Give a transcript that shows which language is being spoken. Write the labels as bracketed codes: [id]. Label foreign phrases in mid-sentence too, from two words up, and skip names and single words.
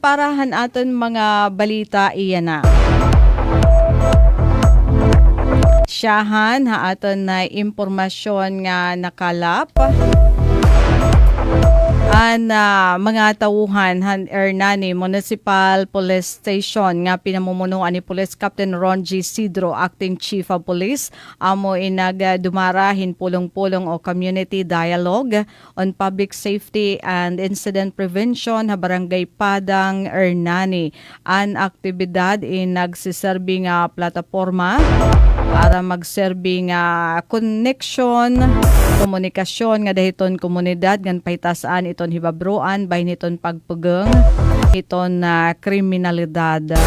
[war] Parahan aton mga balita iyan na. Siyahan ha aton na impormasyon nga nakalap. Mga tauhan han Ernani Municipal Police Station nga pinamumunuan ni Police Captain Ron G. Sidro, [en] Acting Chief of Police, [war] amo inagdumarahin pulong-pulong o [en] community dialogue on public safety and incident prevention [war] ha Barangay Padang, Ernani. An aktibidad nagsiserbi nga plataporma para magserbi nga connection, komunikasyon nga dahiton komunidad ngan pahitasaan iton hibabroan bahin iton pagpugeng iton na kriminalidad.